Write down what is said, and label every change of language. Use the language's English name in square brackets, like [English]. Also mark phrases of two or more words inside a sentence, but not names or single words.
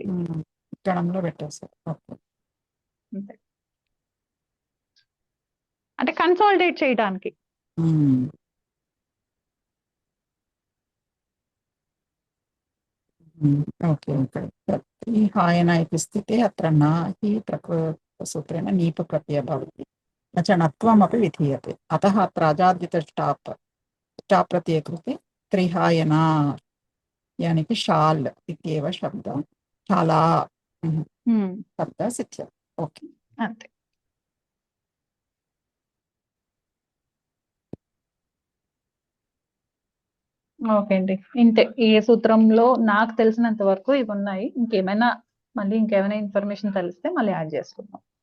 [Telugu] గణంలో పెట్టేశారు. అంతే, అంటే కన్సాలిడేట్ చేయడానికి. ఓకే. [Sanskrit] ఈ హాయన इति स्थिते अत्र न हि प्रकृतसूत्रेण नीप प्रत्ययः भवति, न च नत्वमपि विधीयते। अतः अत्र अजाद्यत स्टाप् प्रत्यये कृते त्रिहायना [Hindi] यानी कि [Sanskrit] शाल इत्येव शब्दः, शाला शब्दः सिद्ध्यति. [Telugu] ओके, అంతే. ఓకే అండి, ఇంతే. ఈ సూత్రంలో నాకు తెలిసినంత వరకు ఇవి ఉన్నాయి. ఇంకేమైనా ఇన్ఫర్మేషన్ తెలిస్తే మళ్ళీ యాడ్ చేసుకుందాం.